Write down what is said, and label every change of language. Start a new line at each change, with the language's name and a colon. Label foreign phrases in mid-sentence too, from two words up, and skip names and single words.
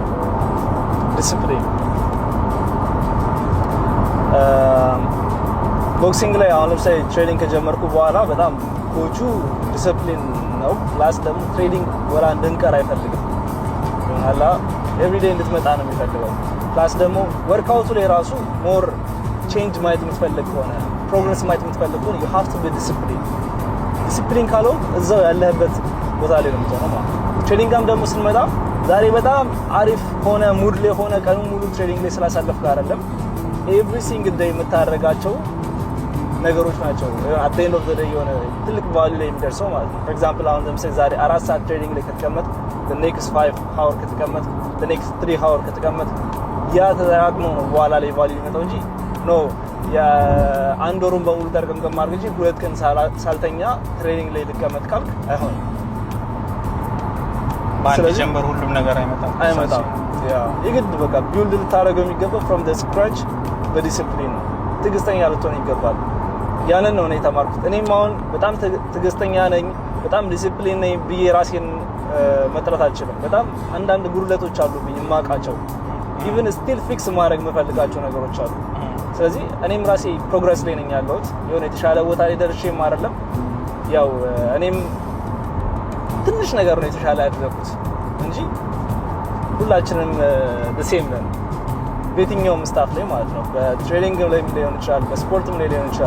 Amharic: ዲሲፕሊን። ቦክሲንግ ላይ አሁን ለምሳሌ ትሬኒንግ ከጀመርኩ በኋላ በጣም ኮቹ ዲሲፕሊን ነው። ፕላስ ደግሞ ትሬኒንግ ወራ እንድንቀር አይፈልግም። አላ ኤቭሪዴይ እንድትመጣ ነው የሚፈልገው። ፕላስ ደግሞ ወርክአውቱ ላይ ራሱ
English: more change
Amharic: ማየት የምትፈልግ ከሆነ ፕሮግረስ ማየት የምትፈልግ ከሆነ
English: you have to be disciplined።
Amharic: ዲሲፕሊን ካልሆንክ እዛው ያለህበት ቦታ ላይ ነው የምትሆነው ማለት ነው። ትሬኒንግም ደግሞ ስንመጣ ዛሬ በጣም አሪፍ ሆነ ሙድ ላይ ሆነ ቀኑን ሙሉ ትሬኒንግ ላይ ስላሳለፍክ አይደለም
English: every single day
Amharic: የምታደርጋቸው ነገሮች ናቸው
English: at the end of the day
Amharic: የሆነ ትልቅ ቫልዩ ላይ የሚደርሰው ማለት ነው።
English: for example
Amharic: አሁን ለምሳሌ ዛሬ 4 ሰዓት ትሬኒንግ ላይ ከተቀመጥ
English: the next 5 hour
Amharic: ከተቀመጥ
English: the next 3 hour
Amharic: ከተቀመጥ ያ ተደራግሞ ነው በኋላ ላይ ቫልዩ የሚመጣው እንጂ ኖ የአንድ ወሩን በሙሉ ተርቀምቀም ማድረግ እንጂ 2 ቀን ሳልተኛ ትሬኒንግ ላይ ልቀመጥ ካልክ አይሆንም። በአንድ ጀምበር ሁሉም ነገር አይመጣም። ያ የግድ በቃ ቢልድ ልታደርገው የሚገባው
English: from the scratch
Amharic: በዲሲፕሊን ነው። ትዕግስተኛ ልትሆን ይገባል። ያንን ነው እኔ የተማርኩት። እኔም አሁን በጣም ትዕግስተኛ ነኝ፣ በጣም ዲሲፕሊን ነኝ ብዬ ራሴን መጥራት አልችልም። በጣም አንዳንድ ጉድለቶች አሉብኝ የማውቃቸው
English: even still
Amharic: ፊክስ ማድረግ የምፈልጋቸው ነገሮች አሉ። ስለዚህ እኔም ራሴ ፕሮግረስ ላይ ነኝ ያለሁት። የሆነ የተሻለ ቦታ ላይ ደርሼም አይደለም ያው እኔም ትንሽ ነገር ነው የተሻለ ያደረኩት እንጂ ሁላችንም ሴም ነን በየትኛውም ስታፍ ላይ ማለት ነው። በትሬኒንግ ላይ ሊሆን ይችላል፣ በስፖርትም ላይ ሊሆን ይችላል።